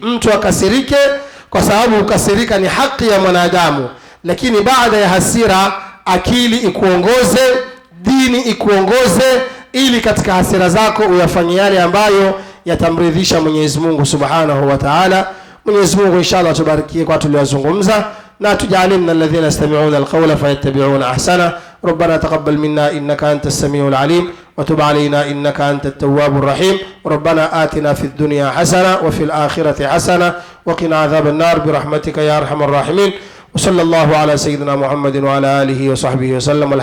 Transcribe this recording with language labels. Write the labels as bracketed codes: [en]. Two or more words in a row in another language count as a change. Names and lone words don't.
[sw] Mtu akasirike kwa sababu ukasirika ni haki ya mwanadamu, lakini baada ya hasira akili ikuongoze, dini ikuongoze, ili katika hasira zako uyafanye yale ambayo yatamridhisha Mwenyezi Mungu [ar] سبحانه وتعالى. [sw] Mwenyezi Mungu inshallah tubarikie kwa tuliyozungumza, na tujalimna [ar] الذين يستمعون القول فيتبعون أحسن. ربنا تقبل منا إنك أنت السميع العليم وتب علينا إنك أنت التواب الرحيم. ربنا آتنا في الدنيا حسنة وفي الآخرة حسنة وقنا عذاب النار برحمتك يا أرحم الراحمين. وصلى الله على سيدنا محمد وعلى آله وصحبه وسلم.